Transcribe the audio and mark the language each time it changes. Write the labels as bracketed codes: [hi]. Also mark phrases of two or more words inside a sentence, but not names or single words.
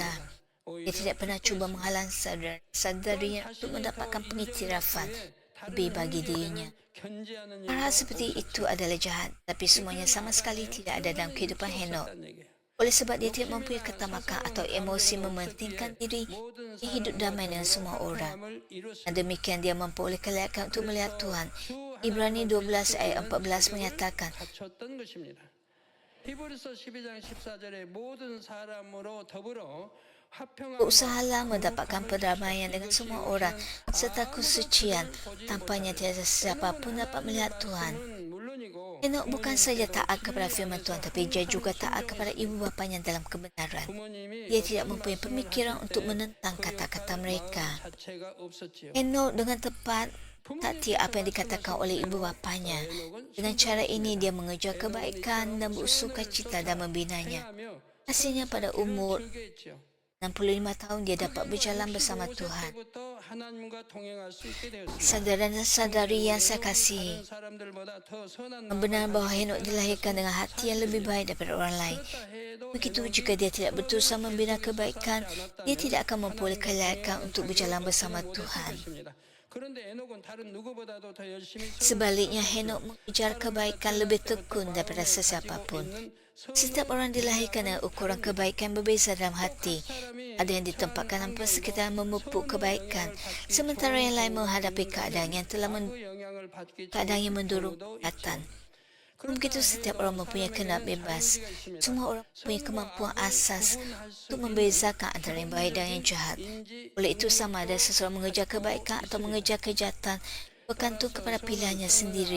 [ms] Dia tidak pernah cuba menghalang saudara-saudarinya untuk mendapatkan pengiktirafan lebih bagi dirinya. Hal seperti itu adalah jahat, tapi semuanya sama sekali tidak ada dalam kehidupan Henok. Oleh sebab dia tidak mempunyai ketamakan atau emosi mementingkan diri, dia hidup damai dengan semua orang. Dan demikian dia memperoleh kelayakan untuk melihat Tuhan. Ibrani 12 ayat 14 menyatakan, [ko] 갖췄던 것입니다. 히브리서 12장 14절에 모든 사람으로 더불어 화평하고 [ms] berusahalah mendapatkan perdamaian dengan semua orang serta kesucian. Tampaknya tiada siapa pun dapat melihat Tuhan. [ko] 물론이고 [ms] Henok bukan saja taat kepada firman Tuhan, tapi dia juga taat kepada ibu bapanya dalam kebenaran. [ko] 부모님이 [ms] Dia tidak mempunyai pemikiran untuk menentang kata-kata mereka. [ko] 자체가 없었지요. [ms] Henok dengan tepat taati apa yang dikatakan oleh ibu bapanya. Dengan cara ini dia mengejar kebaikan dan bersukacita dan membinanya. [ko] 하며 [ms] Hasilnya pada umur [ko] 즐겨했지요. [ms] 65 tahun dia dapat berjalan bersama Tuhan. [ko] 때부터 하나님과 동행할 수 있게 되었습니다. [ms] Saudara dan saudari yang saya kasihi, [ko] 사람들보다 더 선한 [ms] membenar bahawa Henok dilahirkan dengan hati yang lebih baik daripada orang lain. Begitu jika dia tidak berusaha membina kebaikan, dia tidak akan memperoleh kelayakan untuk berjalan bersama Tuhan. [ko] 그런데 에녹은 다른 누구보다도 더 열심히 [ms] Sebaliknya, Henok mengejar kebaikan lebih tekun daripada sesiapa pun. Setiap orang dilahirkan dengan ukuran kebaikan berbeza dalam hati. Ada yang ditempatkan dalam persekitaran memupuk kebaikan, sementara yang lain menghadapi keadaan yang telah [ko] 영향을 받기 [ms] keadaan yang mendorong kejahatan. Begitu setiap orang mempunyai kendak bebas. Semua orang mempunyai kemampuan asas untuk membezakan antara yang baik dan yang jahat. Oleh itu sama ada seseorang mengejar kebaikan atau mengejar kejahatan bergantung kepada pilihannya sendiri.